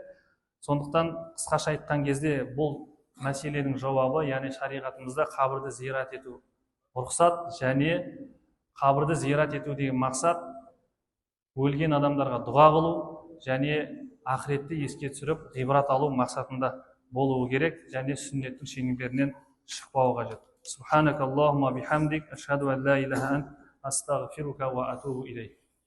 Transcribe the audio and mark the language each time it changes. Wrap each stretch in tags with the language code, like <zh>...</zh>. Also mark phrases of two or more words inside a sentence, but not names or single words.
<kk>Сондықтан қысқаша айтқан кезде бұл мәселенің жауабы, яғни шариғатымызда қабірді зиярат ету рұқсат, және қабірді зиярат ету деген мақсат өлген адамдарға дұға қылу және ақыретті еске түсіріп ғибрат алу мақсатында болуы керек, және сүннеттің шеңберінен шықпауы қажет.</kk> <ar>سبحانك اللهم بحمدك، أشهد أن لا إله أنت، أستغفرك وأتوب إليك.</ar>